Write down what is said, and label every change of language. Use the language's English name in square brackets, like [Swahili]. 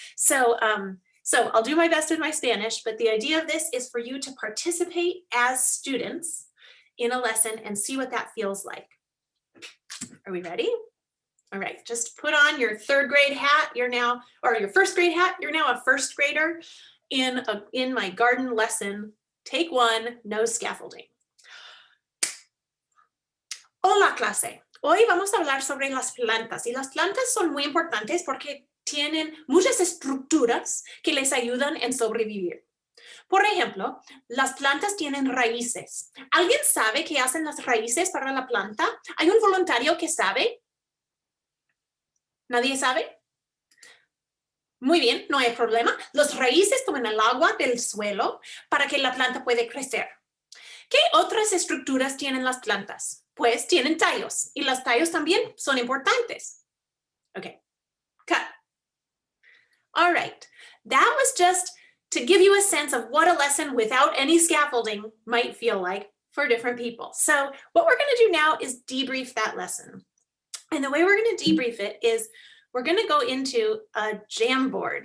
[English] So I'll do my best with my Spanish, but the idea of this is for you to participate as students in a lesson and see what that feels like. Are we ready? All right, just put on your third grade hat. You're now, or your first grade hat. You're now a first grader in my garden lesson. Take one, no scaffolding. [Spanish] Hola clase. Hoy vamos a hablar sobre las plantas, y las plantas son muy importantes porque tienen muchas estructuras que les ayudan en sobrevivir. Por ejemplo, las plantas tienen raíces. ¿Alguien sabe qué hacen las raíces para la planta? ¿Hay un voluntario que sabe? ¿Nadie sabe? Muy bien, no hay problema. Las raíces toman el agua del suelo para que la planta pueda crecer. ¿Qué otras estructuras tienen las plantas? Pues tienen tallos, y los tallos también son importantes. [English] Okay, cut. All right, that was just to give you a sense of what a lesson without any scaffolding might feel like for different people. So what we're going to do now is debrief that lesson. And the way we're going to debrief it is we're going to go into a Jamboard.